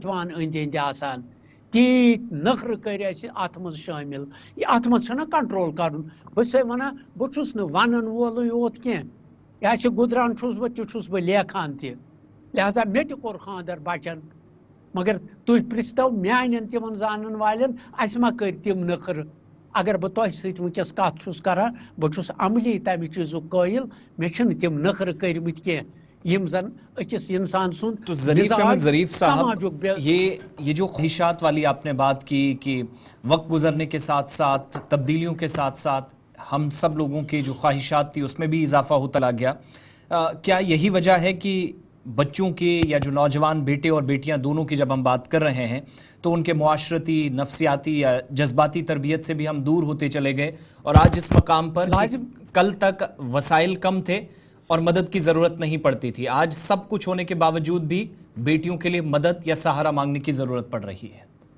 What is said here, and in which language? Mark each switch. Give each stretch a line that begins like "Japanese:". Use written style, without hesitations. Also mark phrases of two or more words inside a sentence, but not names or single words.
Kashmiri: وان أنٛدۍ أنٛدۍ آسان تیٖتۍ نخرٕ کٔرۍ اَسہِ اتھ منٛز شٲمِل اتھ منٛز چھُنہ کنٹرول کرُن بہٕ چھسے ونان بہٕ چھُس نہٕ ونن وولٕے یوت کینٛہہ یہِ آسہِ گُدران چھُس بہٕ تہِ چھُس بہٕ لیکھان تہِ لہذا مےٚ تہِ کوٚر خانٛدر بچن مگر تُہۍ پرژھتو میانٮ۪ن تِمن زانن والٮ۪ن اَسہِ ما کٔرۍ تِم نخرٕ اگر بہٕ تۄہہِ سۭتۍ وٕنکٮ۪س کتھ چھُس کران بہٕ چھُس عملی تمہِ چیٖزُک قٲیل مےٚ چھِنہٕ تِم نخرٕ کٔرمٕتۍ کینٛہہ یم زن أکِس انسان سُنٛد
Urdu: تو ظریف صاحب یہ جو خواہشات والی آپ نے بات کی کہ وقت گزرنے کے ساتھ ساتھ تبدیلیوں کے ساتھ ساتھ ہم سب لوگوں کی جو خواہشات تھی اس میں بھی اضافہ ہوتا لا گیا کیا یہی وجہ ہے کہ بچوں کی یا جو نوجوان بیٹے اور بیٹیاں دونوں کی جب ہم بات کر رہے ہیں تو ان کے معاشرتی نفسیاتی یا جذباتی تربیت سے بھی ہم دور ہوتے چلے گئے اور آج اس مقام پر کل تک وسائل کم تھے اور مدد کی ضرورت نہیں پڑتی تھی آج سب کچھ ہونے کے باوجود بھی بیٹیوں کے لیے مدد یا سہارا مانگنے کی ضرورت پڑ رہی ہے